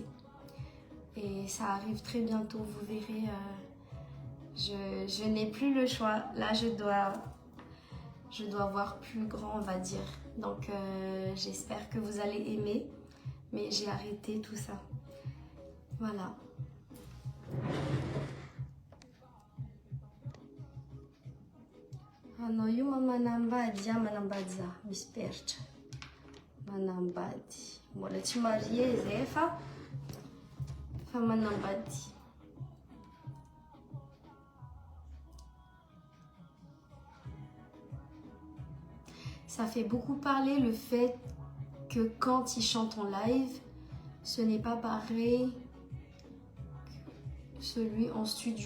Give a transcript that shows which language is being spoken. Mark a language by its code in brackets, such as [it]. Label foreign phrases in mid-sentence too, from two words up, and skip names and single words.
[fr] Et ça arrive très bientôt, vous verrez. Je n'ai plus le choix. Là, je dois voir plus grand, on va dire. Donc, j'espère que vous allez aimer. Mais j'ai arrêté tout ça. Voilà. [mg] Anao io manambady manambady za misy peratra manambady mbola tsy marie zay fa manambady. [fr] Ça fait beaucoup parler le fait que quand ils chantent en live, ce n'est pas pareil que celui en studio.